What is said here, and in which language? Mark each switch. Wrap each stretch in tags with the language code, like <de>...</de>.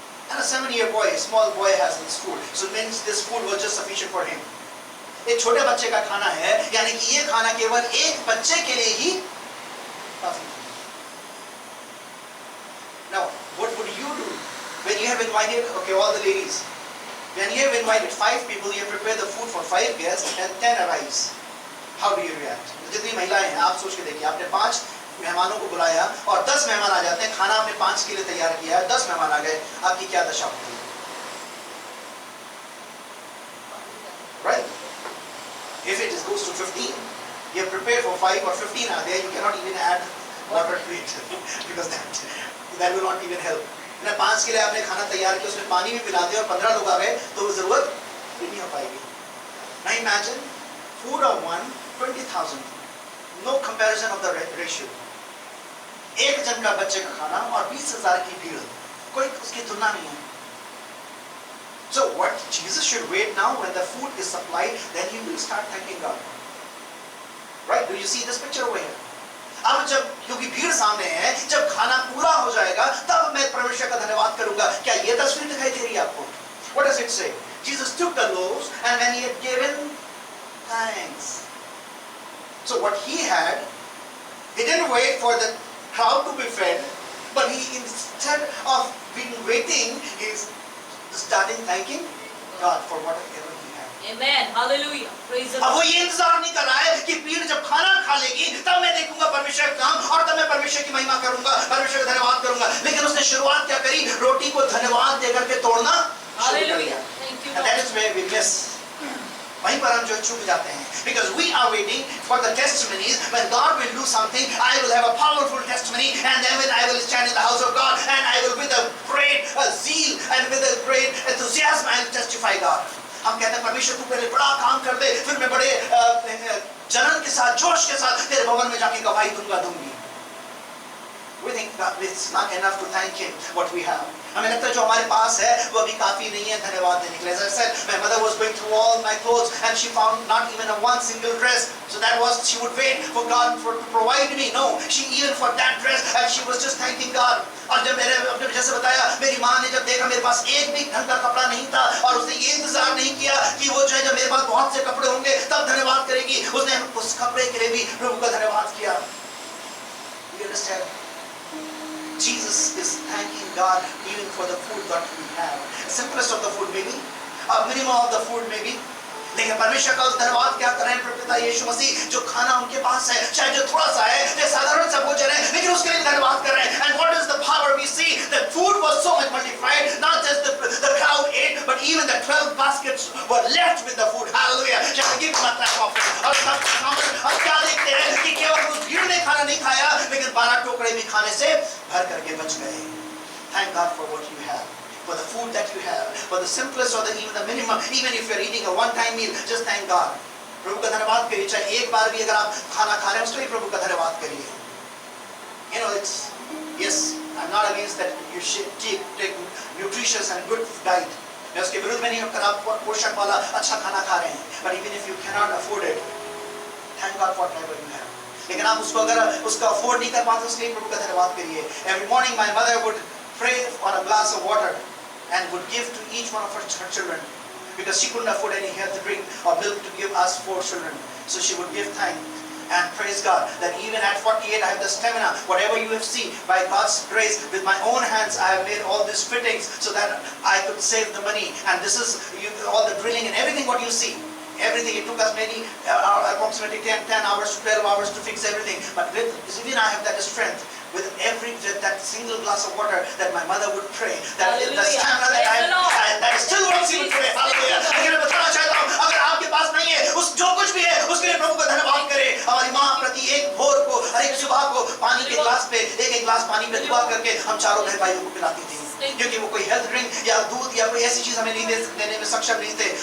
<en>And a 7-year boy, a small boy has this food. So it means this food was just sufficient for him.</en> <hi>एक छोटे बच्चे का खाना है, यानी कि ये खाना केवल एक बच्चे के लिए ही काफी है.</hi> <en>Now, what would you do when you have invited, okay, all the ladies, when you have invited 5 people, you have prepared the food for 5 guests and 10 arrives. How do you react?</en> <hi>जितनी महिलाएं हैं, आप सोच के देखिए, आपने 5 मेहमानों को बुलाया और 10 मेहमान आ जाते हैं, खाना आपने 5 के लिए तैयार किया है, 10 मेहमान आ गए, आपकी क्या दशा होती है?</hi> <en>Right? If it goes to 15, you have prepared for 5 or 15 are there, you cannot even add water to it because that will not even help.</en> <hi>ना 5 के लिए आपने खाना तैयार किया, उसमें पानी भी पिला दिया और 15 लोग आ गए, तो वो जरूरत नहीं हो पाएगी.</hi> <en>Now imagine food of one, 20,000. No comparison of the ratio.</en> <hi>एक जन का बच्चे का खाना और 20,000 की भीड़, कोई उसकी तुलना नहीं है.</hi> <en>So what Jesus should wait now when the food is supplied, then he will start thanking God. Right? Do you see this picture over here?</en> <hi>अब जब क्योंकि भीड़ सामने है, जब खाना पूरा हो जाएगा, तब मैं परमेश्वर का धन्यवाद करूंगा. क्या ये तस्वीर दिखाई दे रही है आपको?</hi> <en>What does it say? Jesus took the loaves and when he had given thanks. So what he had, he didn't wait for the crowd to be fed, but he instead of being waiting, he's starting thanking God for whatever he had. Amen. Hallelujah. Praise the</en> <hi>अब वो</hi> <en>Lord.</en> <hi>ये इंतजार नहीं कर रहा है कि भीड़ जब खाना खा लेगी तब मैं देखूंगा परमेश्वर का काम और तब मैं परमेश्वर की महिमा करूंगा, परमेश्वर का धन्यवाद करूंगा. लेकिन उसने शुरुआत क्या करी? रोटी को धन्यवाद देकर के तोड़ना शुरू कर दिया.</hi> <en>Hallelujah. Thank you, And that is Lord. where we miss.</en> <hi>वहीं पर हम जो चूक जाते हैं.</hi> <en>Because we are waiting for the testimonies. When God will do something, I will have a powerful testimony, and then when I will stand in the house of God, and I will with a great zeal and with a great enthusiasm, I will testify God.</en> <hi>हम कहते हैं परमेश्वर तू पहले बड़ा काम कर दे, फिर मैं बड़े जलन के साथ, जोश के साथ तेरे भवन में जाके गवाही दूंगी.</hi> <en>We think that it's not enough to thank Him what we have.</en> <hi>हमें लगता है जो हमारे पास है वो अभी काफी नहीं है धन्यवाद देने के लिए.</hi> <en>As I said, my mother was going through all my clothes and she found not even a one single dress. So that was she would wait for God to provide me. No, she even for that dress and she was just thanking God.</en> <hi>और जब मैंने अपने जैसे बताया, मेरी माँ ने जब देखा मेरे पास एक भी ढंग का कपड़ा नहीं था और उसने ये इंतजार नहीं किया कि वो जो है जब मेरे पास बहुत से कपड़े होंगे तब धन्यवाद करेगी. उसने उस कपड़े के लिए भी प्रभु का धन्यवाद किया.</hi> <en>You understand? Jesus is thanking God even for the food that we have. Simplest of the food maybe, a minimum of the food maybe.</en> <hi>लेकिन परमेश्वर का धन्यवाद क्या कर रहे हैं पिता यीशु मसीह जो खाना उनके पास है, चाहे जो थोड़ा सा है, जो साधारण सा भोजन है, लेकिन उसके लिए धन्यवाद कर रहे हैं.</hi> <en>And what is the power we see? The food was so much multiplied, not just the crowd ate, but even the 12 baskets were left with the food. Hallelujah! Shall I give my clap offering?</en> <hi>और हम क्या देखते हैं कि केवल उस भीड़ ने खाना नहीं खाया, लेकिन 12 टोकरे भी खाने से भर करके बच गए.</hi> <en>Thank God for what you have. For the food that you have, for the simplest or even the minimum, even if you're eating a one-time meal, just thank God.</en> <hi>प्रभु का धन्यवाद करिए. चाहे एक बार भी अगर आप खाना खा रहे हैं उसके लिए प्रभु का धन्यवाद करिए.</hi> <en>You know, it's yes, I'm not against that you should take nutritious and good diet.</en> <hi>मैं उसके विरुद्ध में नहीं हूँ अगर आप पोषक वाला अच्छा खाना खा रहे हैं.</hi> <en>But even if you cannot afford it, thank God for whatever you have.</en> <hi>लेकिन आप उसको अगर उसका afford नहीं कर पाते उसके लिए प्रभु का धन्यवाद करिए.</hi> <en>Every morning my mother would pray on a glass of water and would give to each one of her children because she couldn't afford any healthy drink or milk to give us 4 children. So she would give thanks and praise God that even at 48 I have the stamina. Whatever you have seen, by God's grace, with my own hands I have made all these fittings so that I could save the money. And this is all the drilling and everything what you see. Everything, it took us many approximately 10 hours to 12 hours to fix everything. But with even I have that strength. With every that single glass of water that my mother would pray, that the stamina that I that still works even today. Hallelujah.</en> <hi>लेकिन मैं बताना चाहता हूँ अगर आपके पास नहीं है उस जो कुछ भी है उसके लिए प्रभु का धन्यवाद करें. हमारी माँ प्रति एक भोर को हर एक सुबह को पानी के ग्लास पे एक ग्लास पानी पे दुआ करके हम चारों बहन भाइयों को पिलाती थी क्योंकि वो कोई हेल्थ ड्रिंक या दूध या कोई ऐसी चीज हमें नहीं देने में सक्षम नहीं थे.</hi>